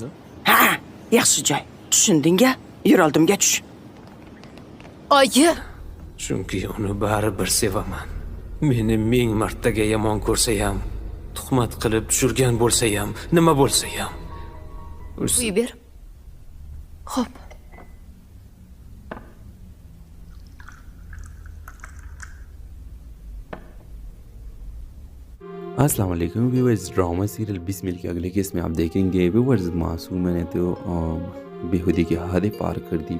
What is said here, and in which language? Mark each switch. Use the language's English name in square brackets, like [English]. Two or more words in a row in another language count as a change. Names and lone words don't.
[Uzbek] Ha, yaxshi joy. Tushundingga? Yur oldimga tush. Oyi, Chunki uni baribir sevaman. Meni ming martaga yomon ko'rsa ham, tuhmat qilib tushirgan bo'lsa ham, nima bo'lsa ham. uy ber. Xo'p. [Urdu] السلام علیکم ویورز, [English] drama serial [Urdu] بسمل کے اگلے کیس میں آپ دیکھیں گے ویورز معصوم نے تو بیہودی کی حدیں پار کر دی.